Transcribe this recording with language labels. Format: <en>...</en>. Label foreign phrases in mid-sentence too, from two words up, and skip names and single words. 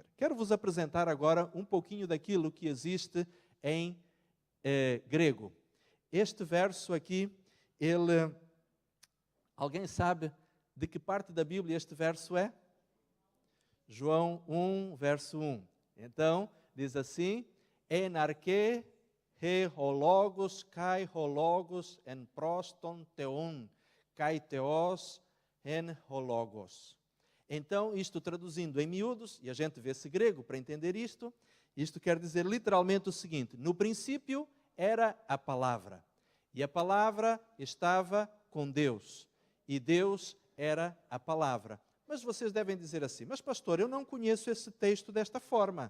<pt>Quero vos apresentar agora um pouquinho daquilo que existe em grego. Este verso aqui, alguém sabe de que parte da Bíblia este verso é? João 1, verso 1. Então, diz assim,</pt> <el>Ἐν ἀρχῇ ἦν ὁ λόγος καὶ ὁ λόγος ἦν πρὸς τὸν θεόν καὶ θεὸς ἦν ὁ λόγος.</el> <pt>Então, isto traduzindo em miúdos, e a gente vê-se grego para entender isto quer dizer literalmente o seguinte: no princípio era a palavra, e a palavra estava com Deus, e Deus era a palavra. Mas vocês devem dizer assim, mas pastor, eu não conheço esse texto desta forma.</pt>